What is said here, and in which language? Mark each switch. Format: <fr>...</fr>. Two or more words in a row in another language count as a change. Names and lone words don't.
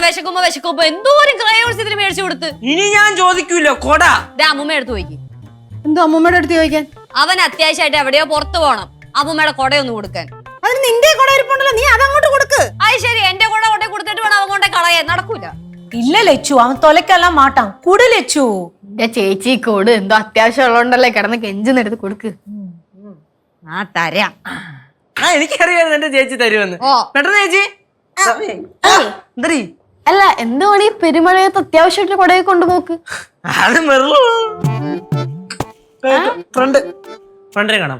<ml>വിശക്കുമ്പോ എന്തോരം ക്രയോൺസ് ഇതിന് മേടിച്ചു കൊടുത്ത്. ഇനി ഞാൻ ചോദിക്കൂല കൊട. അമ്മൂമ്മ എടുത്ത് പോയിക്ക്. എന്തോ അമ്മൂമ്മയുടെ അടുത്ത് ചോദിക്കാൻ? അവൻ അത്യാവശ്യമായിട്ട് എവിടെയോ പുറത്തു പോണം. അമ്മൂമ്മയുടെ കൊടയൊന്ന് കൊടുക്കാൻ. അതിന് നിന്റെ കൊട ഇരിപ്പുണ്ടല്ലോ, നീ അതങ്ങോട്ട് കൊടുക്ക്. അത് ശരി, എന്റെ കൊട കൊടുത്തിട്ട് വേണം അവൻ കൊണ്ടേ കളയാൻ. നടക്കൂല.</ml> <ta>இல்ல லெச்சு, அவன் தொலைக்கலாம் மாட்டான். குடு லெச்சு.</ta> <ml>എന്റെ ചേച്ചി കോട് എന്തോ അത്യാവശ്യം ഉള്ളതുകൊണ്ടല്ലേ കിടന്ന് കെഞ്ചിന്നെടുത്ത് കൊടുക്ക്. തരാം. എനിക്കറിയായിരുന്നു എന്റെ ചേച്ചി തരുമെന്ന്. പെട്ടെന്ന് ചേച്ചി. അല്ല, എന്തുവാണ് ഈ പെരുമഴയത്ത് അത്യാവശ്യമായിട്ട് കൊടയെ കൊണ്ടുപോക്ക്? അത് ഫ്രണ്ടിനെ കാണാം.</ml>